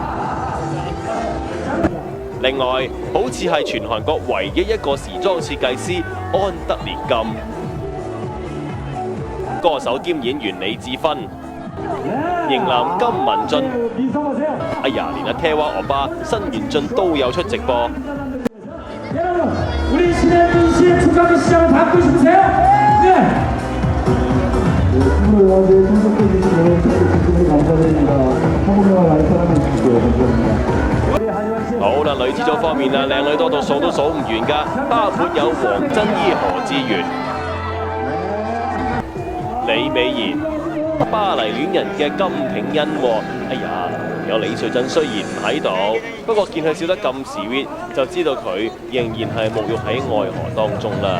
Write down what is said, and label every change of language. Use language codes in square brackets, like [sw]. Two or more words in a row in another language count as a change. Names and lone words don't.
[yue] 另外，好似係全韓國唯一一個時裝設計師安德烈金，歌手兼演員李智勳，型男金文俊，哎呀，連阿 태화歐巴申元俊都有出直播。 [ko] 우리 신의 민씨의 축하의 시장을 받고 싶으세요? 네! 오늘 와서 참석해 주신 여러분 감사드립니다. 한국영화 많이 사랑해 주시고요. 감사합니다. [yue] 好啦，女子組方面啊，靚女多到數都數唔完㗎，包括有黃真伊、何志源、李美妍、巴黎戀人嘅金廷恩喎。哎呀！ 有李瑞鎮雖然唔喺度，不過見佢笑得咁 sweet， 就知道佢仍然係沐浴喺愛河當中啦。